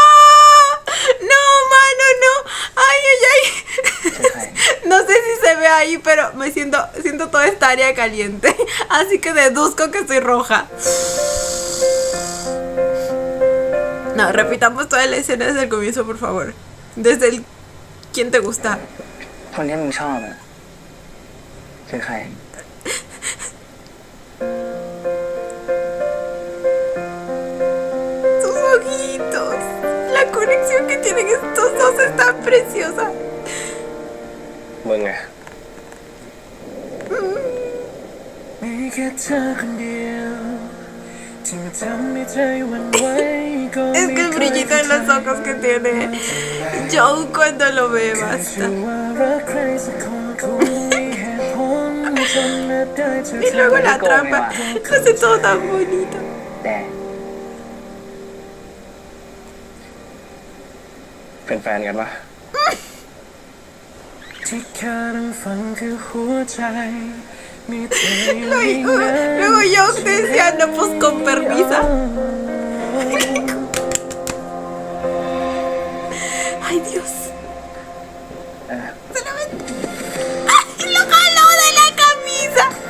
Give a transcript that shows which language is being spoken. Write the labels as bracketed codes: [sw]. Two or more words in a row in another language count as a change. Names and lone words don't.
[es] ¡No, mano, no! ¡Ay, ay, ay! No sé si se ve ahí, pero siento toda esta área caliente. Así que deduzco que soy roja. No, repitamos toda la escena desde el comienzo, por favor. Desde el... ¿Quién te gusta? [th] คนที่มึงชอบอะคือใคร [es] Sus ojitos. La conexión que tienen estos dos es tan preciosa. [th] มึงไง มีแค่เธอคนเดียว [es] Es que el brillito en los ojos que tiene Joe cuando lo ve basta. Y luego la trampa, lo hace todo tan bonito. [th] แต่ เป็นแฟนกันปะ [es] Luego Joe decía, no, pues con permiso. Ay, Dios. Se lo ven. ¡Ay, lo jaló de la camisa!